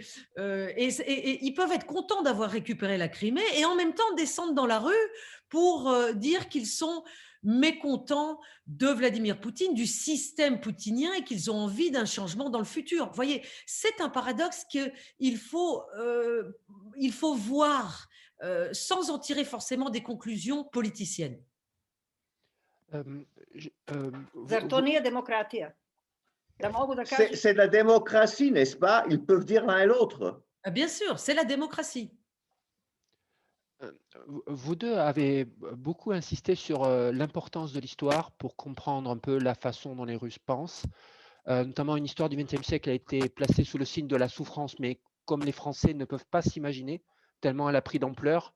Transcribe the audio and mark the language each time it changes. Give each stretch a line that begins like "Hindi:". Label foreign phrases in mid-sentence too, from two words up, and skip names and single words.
French: Et ils peuvent être contents d'avoir récupéré la Crimée et en même temps descendre dans la rue pour dire qu'ils sont mécontents de Vladimir Poutine, du système poutinien et qu'ils ont envie d'un changement dans le futur. Vous voyez, c'est un paradoxe qu'il faut voir sans en tirer forcément des conclusions politiciennes.
Serbian: Zar to nije demokratija? Ja mogu da kažem...
French: C'est de la démocratie, n'est-ce pas? Ils peuvent dire l'un et l'autre. Bien sûr, c'est la démocratie. Vous deux avez beaucoup insisté sur l'importance de l'histoire pour comprendre un peu la façon dont les Russes pensent. Notamment une histoire du XXe siècle a été placée sous le signe de la souffrance, mais comme les Français ne peuvent pas s'imaginer, tellement elle a pris d'ampleur.